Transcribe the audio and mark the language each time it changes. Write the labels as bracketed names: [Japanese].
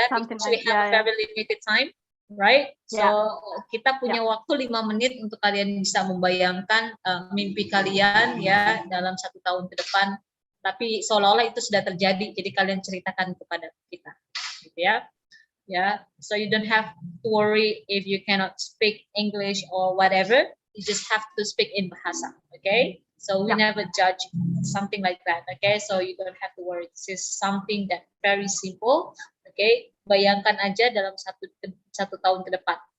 [English] because we have a very limited time. right? So Yeah. [Indonesian] kita punya waktu 5 menit untuk kalian bisa membayangkan mimpi kalian ya dalam 1 tahun ke depan. Tapi seolah-olah itu sudah terjadi, jadi kalian ceritakan kepada kita, gitu ya. [English] Yeah, so you don't have to worry if you cannot speak English or whatever. You just have to speak in bahasa, okay? So we never judge something like that, okay? So you don't have to worry. This is something that very simple, okay? [Indonesian] Bayangkan aja dalam satu tahun ke depan.